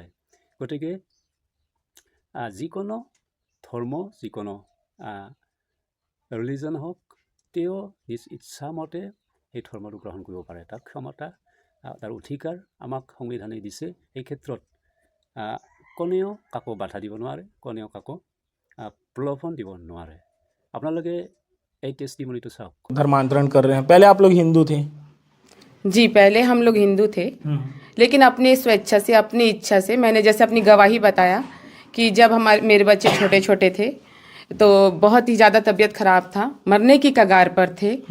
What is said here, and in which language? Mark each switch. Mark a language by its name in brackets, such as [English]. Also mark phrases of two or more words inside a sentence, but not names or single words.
[Assamese] গতিকে যিকোনো ধৰ্ম, যিকোনো ৰিলিজন হওক, তেওঁ নিজ ইচ্ছামতে সেই ধৰ্মটো গ্ৰহণ কৰিব পাৰে। তাৰ ক্ষমতা, তাৰ অধিকাৰ আমাক সংবিধানে দিছে। এই ক্ষেত্ৰত কোনেও কাকো বাধা দিব নোৱাৰে, কোনেও কাকো প্ৰলোভন দিব নোৱাৰে। আপোনালোকে এই টেষ্টিমনিটো চাওক। [Hindi] धर्मांतरण कर रहे हैं, पहले आप लोग हिंदू थे? जी, पहले हम लोग हिंदू थे, लेकिन अपनी स्वेच्छा से, अपनी इच्छा से, मैंने जैसे अपनी गवाही बताया कि जब मेरे बच्चे छोटे छोटे थे तो बहुत ही ज़्यादा तबीयत खराब था, मरने की कगार पर थे।